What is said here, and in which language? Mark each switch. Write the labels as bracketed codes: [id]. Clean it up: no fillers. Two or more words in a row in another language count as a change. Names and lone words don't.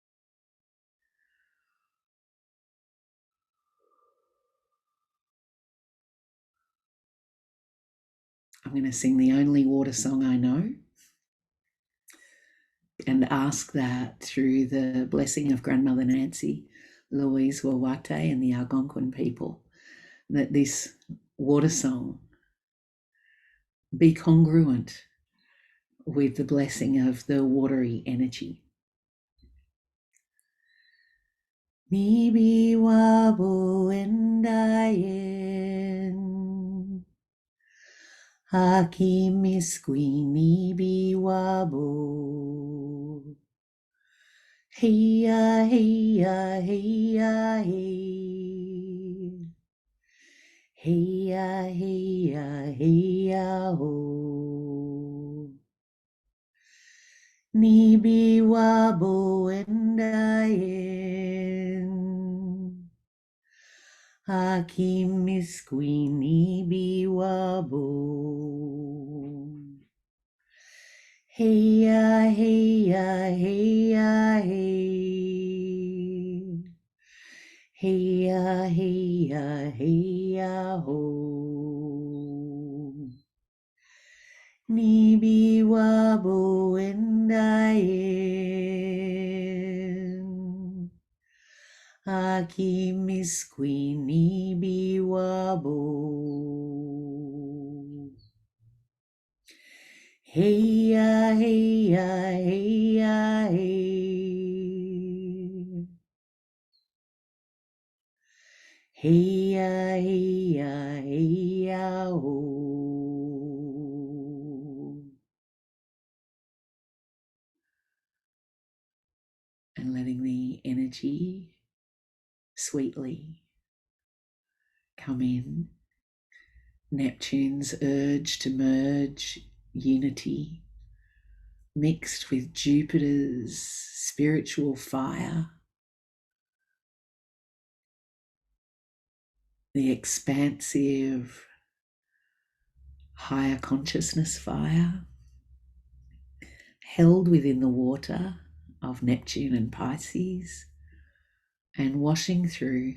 [en] I'm going to sing the only water song I know and ask that through the blessing of Grandmother Nancy, Louise Wawate, and the Algonquin people, that this water song be congruent with the blessing of the watery energy. [oj] Mibi wabu endayen Haki miskwi nibi wabu Heya heya heya hey Heya heya heya ho Nibi wabu endayen Hakim miskwi nibi wabu Heya heya heya hey Heya heya heya ho Nibi wabu endayen Aki miskwi nibi wabu Heya heya heya hey Heya heya heya ho [en] And letting the energy sweetly come in. Neptune's urge to merge unity mixed with Jupiter's spiritual fire, the expansive higher consciousness fire held within the water of Neptune and Pisces and washing through.